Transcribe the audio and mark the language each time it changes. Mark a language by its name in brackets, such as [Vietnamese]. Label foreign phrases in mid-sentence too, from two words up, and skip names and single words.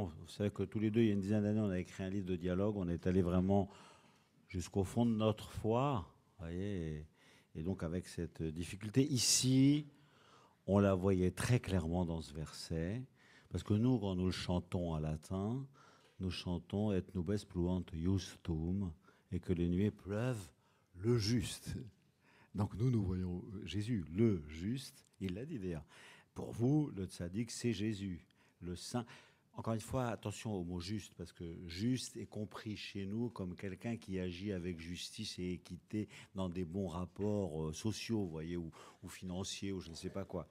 [French] Vous savez que tous les deux, il y a une dizaine d'années, on a écrit un livre de dialogue. On est allé vraiment jusqu'au fond de notre foi. Voyez, et donc avec cette difficulté ici, on la voyait très clairement dans ce verset. Parce que nous, quand nous le chantons en latin, nous chantons « [Latin] Et nubes pluant justum [French] » et que les nuées pleuvent le juste. Donc nous voyons Jésus, le juste. Il l'a dit d'ailleurs. Pour vous, le tzaddik, c'est Jésus, le saint. Encore une fois, attention au mot juste, parce que juste est compris chez nous comme quelqu'un qui agit avec justice et équité dans des bons rapports sociaux, vous voyez, ou financiers, ou je ne sais pas quoi.